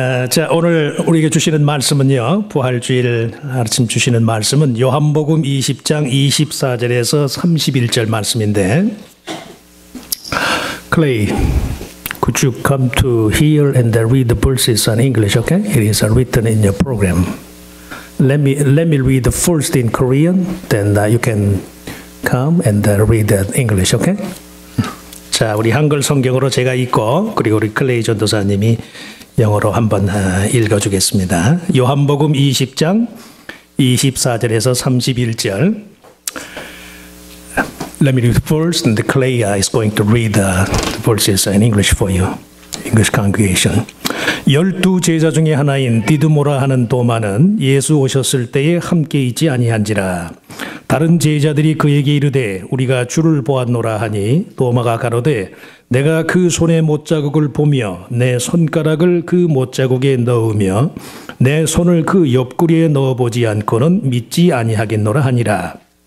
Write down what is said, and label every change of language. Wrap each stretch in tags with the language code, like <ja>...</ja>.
<ko>자, 오늘 우리에게 주시는 말씀은요, 부활주일 아침 주시는 말씀은 요한복음 20장 24절에서 31절 말씀인데,</ko> <en>Clay, could you come to here and read the verses in English, okay? It is written in your program. Let me read the first in Korean, then you can come and read that English, okay?</en> <ko>자, 우리 한글 성경으로 제가 읽고, 그리고 우리 클레이 전도사님이 영어로 한번 읽어주겠습니다. 요한복음 20장 24절에서 31절.</ko> <en>Let me read first, and the Clay is going to read the verses in English for you. English congregation.</en> <ko>12 제자 중에 하나인 디드모라 하는 도마는 예수 오셨을 때에 함께 있지 아니한지라. 다른 제자들이 그에게 이르되 우리가 주를 보았노라 하니 도마가 가로되 내가 그 손의 못자국을 보며 내 손가락을 그 못자국에 넣으며 내 손을 그 옆구리에 넣어보지 않고는 믿지 아니하겠노라 하니라.</ko>